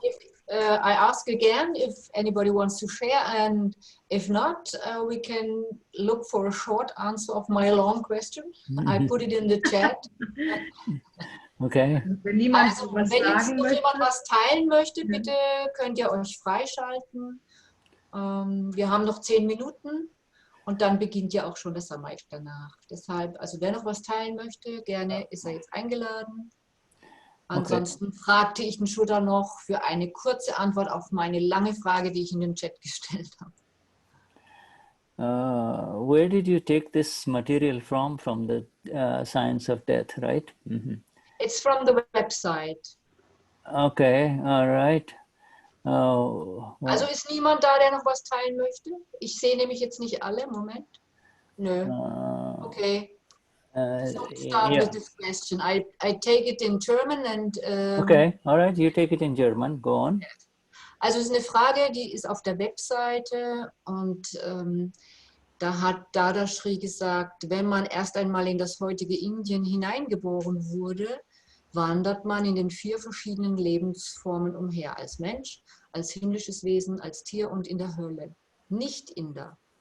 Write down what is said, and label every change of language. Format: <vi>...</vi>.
<en>if, I ask again if anybody wants to share, and if not, we can look for a short answer of my long question. I put it in the chat. Okay.</en> <de>Wenn niemand also, wenn jetzt noch jemand was teilen möchte, bitte könnt ihr euch freischalten. Wir haben noch 10 Minuten und dann beginnt ja auch schon das Samaik danach. Deshalb, also wer noch was teilen möchte, gerne ist er jetzt eingeladen. Ansonsten fragte ich den Shuddha noch für eine kurze Antwort auf meine lange Frage, die ich in den Chat gestellt habe.</de> <en>Where did you take this material from? From the Science of Death, right? It's from the website. Okay, all right. Well.</en> <de>Also ist niemand da, der noch was teilen möchte? Ich sehe nämlich jetzt nicht alle. Moment. Nö. Okay.</de> <en>So start with this question. I take it in German and... okay, all right, you take it in German. Go on. Yes.</en> <de>Also es ist eine Frage, die ist auf der Webseite und da hat Dadashri gesagt, wenn man erst einmal in das heutige Indien hineingeboren wurde, wandert man in den 4 verschiedenen Lebensformen umher, als Mensch, als himmlisches Wesen, als Tier und in der Hölle. Nicht Inder.</de>